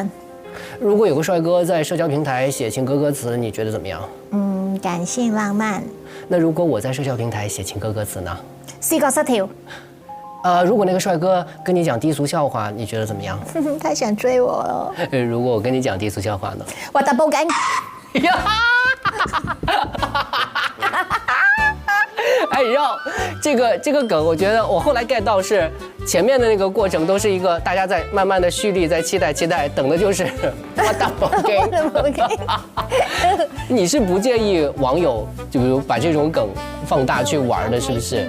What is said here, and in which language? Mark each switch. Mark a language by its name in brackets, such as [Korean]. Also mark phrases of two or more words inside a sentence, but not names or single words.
[Chinese] 如果有個帥哥在社交平台寫情歌歌詞，你覺得怎麼樣？感性浪漫。那如果我在社交平台寫情歌歌詞呢？思覺失調。如果那個帥哥跟你講低俗笑話，你覺得怎麼樣？他想追我了。如果我跟你講低俗笑話呢？我打報警。哎，你知道这个梗，我觉得我后来 get 到是前面的那个过程都是一个大家在慢慢的蓄力，在期待，等的就是我大宝给。你是不介意网友就比如把这种梗放大去玩的，是不是？